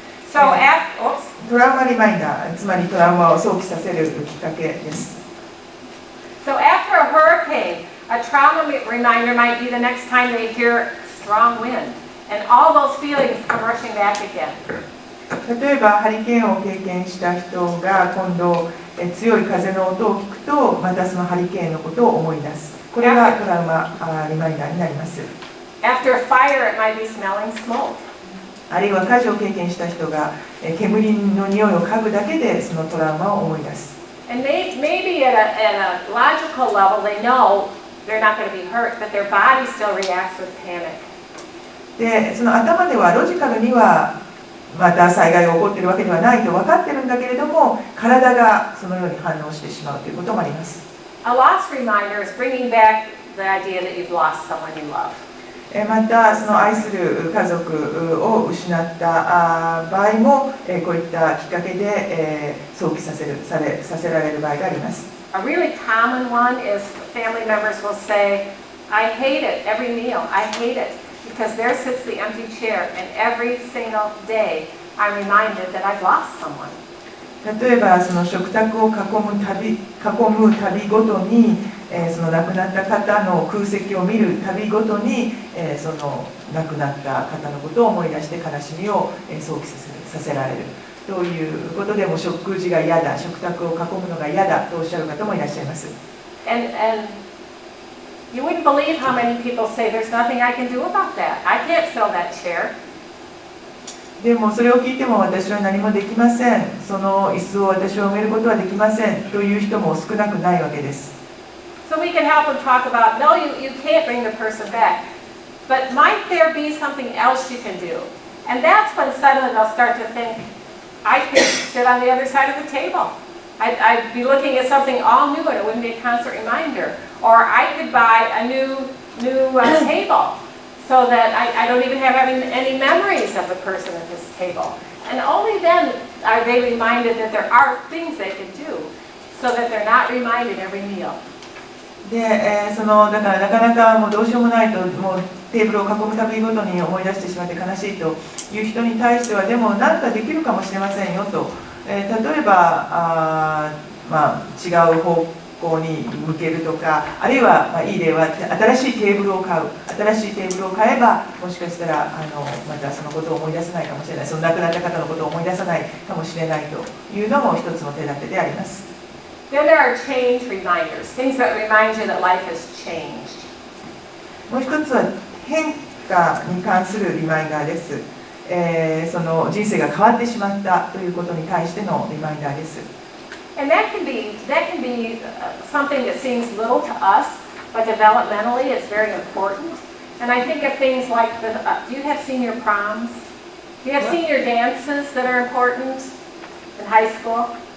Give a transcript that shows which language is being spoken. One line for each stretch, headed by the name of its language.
English: So after,
Japanese: トラウマリマインダー、つまりトラウマを想起させるきっかけです。
English: So after a hurricane, a trauma reminder might be the next time they hear strong wind, and all those feelings come rushing back again.
Japanese: 例えばハリケーンを経験した人が今度強い風の音を聞くとまたそのハリケーンのことを思い出す。これがトラウマリマインダーになります。
English: After a fire, it might be smelling smoke.
Japanese: あるいは火事を経験した人が煙の匂いを嗅ぐだけでそのトラウマを思い出す。
English: And maybe at a logical level, they know they're not going to be hurt, but their body still reacts with panic.
Japanese: でその頭ではロジカルにはまた災害が起こっているわけではないと分かっているんだけれども、体がそのように反応してしまうということもあります。
English: A loss reminder is bringing back the idea that you've lost someone you love.
Japanese: またその愛する家族を失った場合もこういったきっかけで想起させられる場合があります。
English: A really common one is family members will say, I hate it every meal, I hate it, because there sits the empty chair, and every single day I'm reminded that I've lost someone.
Japanese: 例えばその食卓を囲むたびごとにその亡くなった方の空席を見るたびごとにその亡くなった方のことを思い出して悲しみを想起させられるということでも食事が嫌だ、食卓を囲むのが嫌だとおっしゃる方もいらっしゃいます。
English: And you wouldn't believe how many people say there's nothing I can do about that. I can't fill that chair.
Japanese: でもそれを聞いても私は何もできません。その椅子を私は埋めることはできませんという人も少なくないわけです。
English: So we can help them talk about, no, you can't bring the person back. But might there be something else you can do? And that's when suddenly they'll start to think, I could sit on the other side of the table. I'd be looking at something all new and it wouldn't be a constant reminder. Or I could buy a new table so that I don't even have any memories of the person at this table. And only then are they reminded that there are things they can do so that they're not reminded every meal.
Japanese: でだからなかなかもうどうしようもないともうテーブルを囲むたびごとに思い出してしまって悲しいという人に対してはでも何かできるかもしれませんよと、例えば違う方向に向けるとか、あるいは、いい例は新しいテーブルを買う、新しいテーブルを買えばもしかしたらまたそのことを思い出せないかもしれない、その亡くなった方のことを思い出さないかもしれないというのも一つの手立てであります。
English: Then there are change reminders, things that remind you that life has changed.
Japanese: もう一つは変化に関するリマインダーです。その人生が変わってしまったということに対してのリマインダーです。
English: And that can be something that seems little to us, but developmentally it's very important. And I think of things like, do you have senior proms? Do you have senior dances that are important in high school?